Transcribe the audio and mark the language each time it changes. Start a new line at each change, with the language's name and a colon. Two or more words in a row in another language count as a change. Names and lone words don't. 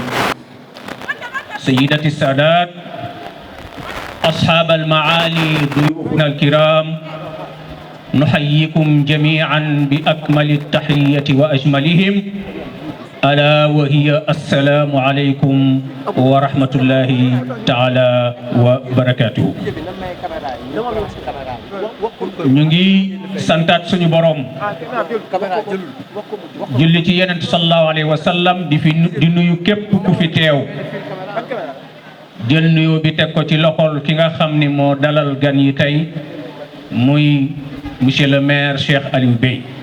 Arabic: سيداتي السادات أصحاب المعالي ضيوفنا الكرام نحييكم جميعا بأكمل التحية وأجملهم ألا وهي السلام عليكم ورحمة الله تعالى وبركاته.
Wolof: ñu ngi santaat suñu borom julli ci yonent
Arabic: صلى الله عليه وسلم
Wolof: di nuyu képp ku fi teew jël nuyu bi teg ko ci loxol ki nga xam ni moo dalal gan yi tey muy
French: monsieur le maire
Wolof: Cheikh Aliou Bey.